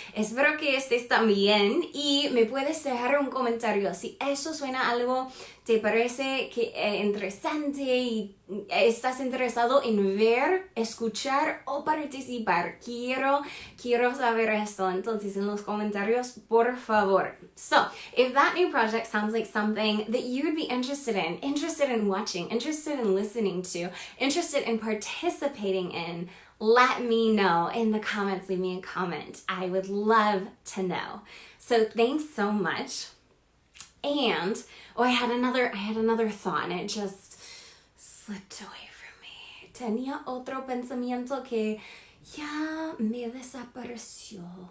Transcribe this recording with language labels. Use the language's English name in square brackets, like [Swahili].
[Spanish] Espero que estés también y me puedes dejar un comentario si eso suena algo, te parece interesante y estás interesado en ver, escuchar o participar. Quiero saber esto. Entonces, en los comentarios, por favor. [English] So, if that new project sounds like something that you would be interested in watching, interested in listening to, interested in participating in, let me know in the comments. Leave me a comment. I would love to know. So, thanks so much. And I had another thought and it just slipped away from me. [Spanish] Tenía otro pensamiento que ya me desapareció.